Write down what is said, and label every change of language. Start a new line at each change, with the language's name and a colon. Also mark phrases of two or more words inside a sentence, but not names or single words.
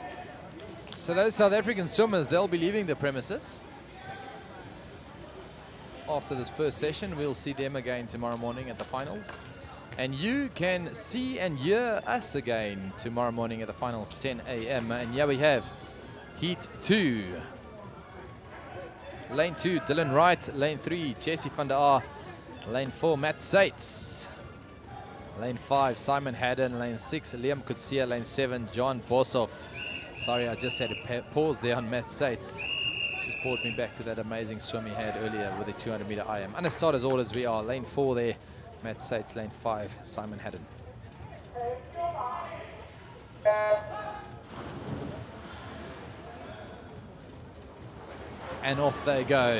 English: So those South African swimmers, they'll be leaving the premises after this first session. We'll see them again tomorrow morning at the finals. And you can see and hear us again tomorrow morning at the finals, 10 a.m. And here we have Heat 2. Lane 2, Dylan Wright. Lane 3, Jesse van der Aar. Lane 4, Matt Sates. Lane 5, Simon Haddon. Lane 6, Liam Kutsia. Lane 7, John Boshoff. Sorry, I just had to pause there on Matt Sates. Just brought me back to that amazing swim he had earlier with the 200-meter IM. Under starters orders we are. Lane 4 there, Matt Sates. Lane 5, Simon Haddon. And off they go.